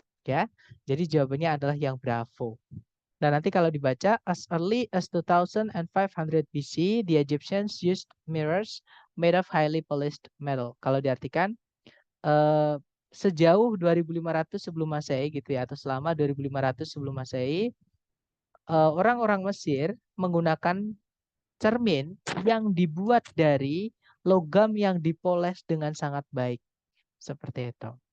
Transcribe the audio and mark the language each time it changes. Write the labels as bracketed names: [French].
[Indonesian] Ya, jadi jawabannya adalah yang bravo. Dan nanti kalau dibaca, [English] as early as 2500 BC, the Egyptians used mirrors made of highly polished metal. [Indonesian] Kalau diartikan, sejauh 2500 sebelum Masehi gitu ya, atau selama 2500 sebelum Masehi, orang-orang Mesir menggunakan cermin yang dibuat dari logam yang dipoles dengan sangat baik. Seperti itu.